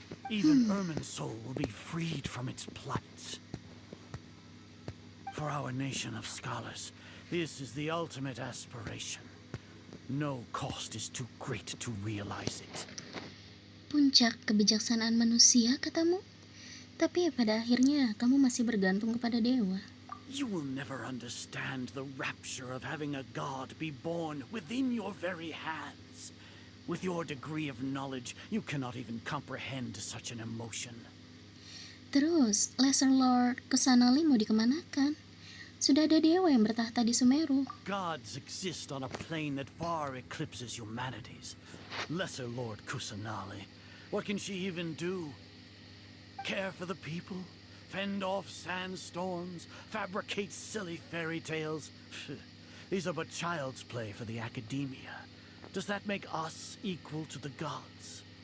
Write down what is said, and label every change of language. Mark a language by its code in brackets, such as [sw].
[en] Even Ermin's soul will be freed from its plight. For our nation of scholars, this is the ultimate aspiration. No cost is too great to realize it. [id] Puncak kebijaksanaan manusia, katamu? Tapi pada akhirnya kamu masih bergantung kepada dewa. [en] You will never understand the rapture of having a god be born within your very hands. With your degree of knowledge, you cannot even comprehend such an emotion. [id] Terus, Lesser Lord Kusanali mau dikemanakan? Sudah ada dewa yang bertahta di Sumeru. [en] Gods exist on a plane that far eclipses humanity's. Lesser Lord Kusanali, what can she even do? Care for the people? Fend off sandstorms? Fabricate silly fairy tales? These are but child's play for the academia. Does that make us equal to the gods?